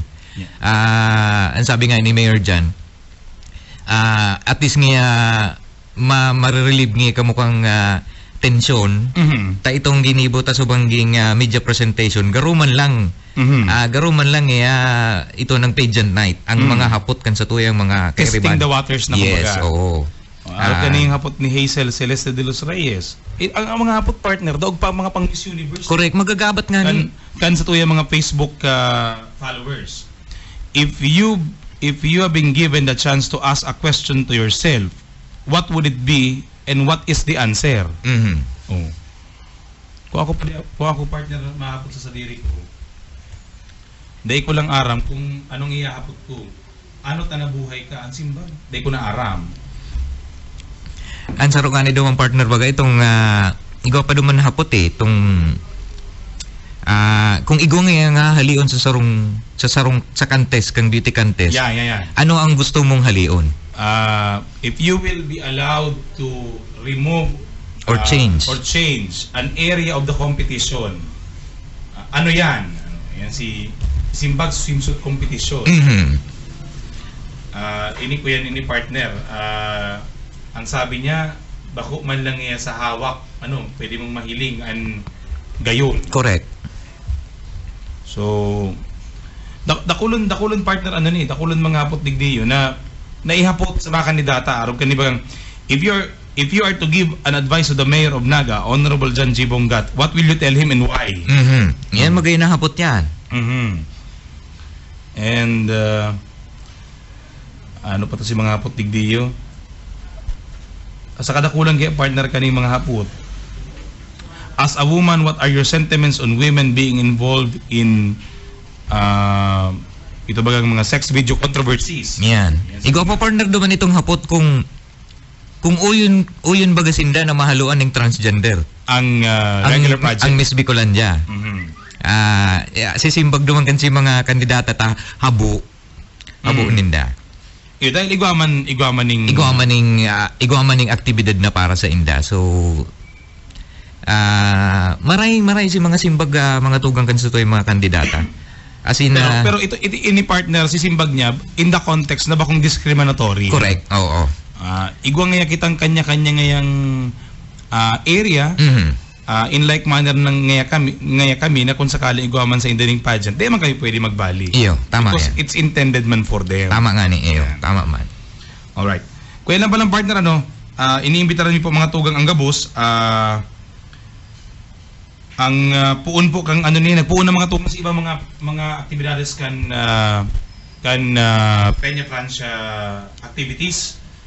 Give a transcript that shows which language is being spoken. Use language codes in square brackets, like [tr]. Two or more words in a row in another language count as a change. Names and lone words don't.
[bik] Ang sabi nga ni Mayor Jan, [en] at least [bik] nga ma-relieve nga kamukhang tensyon, ta itong ginibo ta subangging [en] media presentation, [bik] garuman lang ito ng [en] pageant night, [bik] ang mga hapot kan sa tuyang mga [en] testing the waters [bik] na kumbaga. [en] Yes, oo. [bik] Kaning hapot ni Hazel Celeste de los Reyes. Ang mga hapot partner, daog pa mga pang Miss Universe. Correct, magagabat nga ni. Kan sa tuyang mga Facebook followers. [en] If you have been given the chance to ask a question to yourself, what would it be and what is the answer? [bik] Kung ako partner mahapot sa sadiri ko, dahil ko lang aram kung anong iyahapot ko. Ano tanabuhay ka ang simbag? Dahil ko na aram. Ang sarong nga ni dumang partner baga itong igaw pa duman hapot itong kung igaw nga halion sa contest kang [en] beauty contest. [bik] Ano ang gusto mong halion? [en] If you will be allowed to remove or change an area of the competition, [bik] ano yan? Yan si simbag [en] swimsuit competition. [bik] Ini ko yan ini partner. Ang sabi niya, bako man lang niya sa hawak, pwede mong mahiling ang gayon. Correct. So, dakulon partner dakulon mga hapot digdiyo na naihapot sa mga kandidata arog kanibagang [en] if you are to give an advice to the Mayor of Naga, Honorable John [bik] G. [en] Bongat, what will you tell him and why? [bik] Yan magay na hapot yan. And ano pa to si mga hapot digdiyo? Sa kadakulang kaya partner kaning mga hapot. [en] As a woman, what are your sentiments on women being involved in [bik] ito bagang mga [en] sex video controversies? [bik] Yan. Ikaw pa partner duman itong hapot kung uyon bagasinda na mahaluan ng transgender. Ang [en] regular project. [bik] Ang Miss Bicolandia. Sisimbag duman kan si mga kandidata ta habo ninda. Dahil igwamaning aktibidad na para sa inda. So maray si mga simbag mga tugang kan sa mga kandidata. [en] As in, [bik] pero ito ini partner si simbag niya [en] in the context [bik] na bakong discriminatory. Correct. Oo. Igwa nga kitang kanya-kanya ngayang area. [en] In like manner [bik] ng ngaya kami na kung sakali igwaman sa indaning pageant, di man kami pwede magbali. Iyo, tama [en] because [bik] yan. [en] It's intended man for them. [bik] Tama nga ni iyo, tama man. Alright. Kuya lang palang partner iniimbitaran niyo po mga tugang ang gabos. Ang puun po kang nagpuun ng mga tugang sa iba mga aktibidades kan Peña Francia activities.